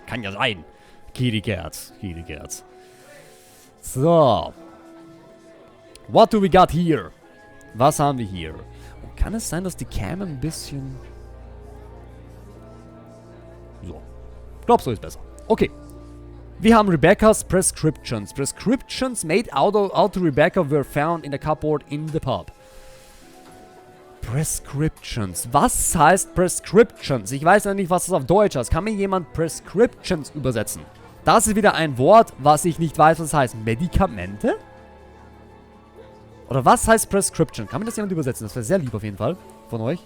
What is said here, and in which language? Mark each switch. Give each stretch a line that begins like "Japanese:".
German: Kann ja sein. Kitty Cats. So.
English: What do we got here?
German: Was haben wir hier? Und kann es sein, dass die Cam ein bisschen... So. Ich glaube, so ist besser. Okay. Wir haben Rebecca's Prescriptions.
English: Prescriptions made out to Rebecca were found in the cupboard in the pub.
German: Prescriptions. Was heißt Prescriptions? Ich weiß ja nicht, was das auf Deutsch heißt. Kann mir jemand Prescriptions übersetzen? Das ist wieder ein Wort, was ich nicht weiß, was es heißt. Medikamente? Oder was heißt Prescription? Kann mir das jemand übersetzen? Das wäre sehr lieb auf jeden Fall von euch.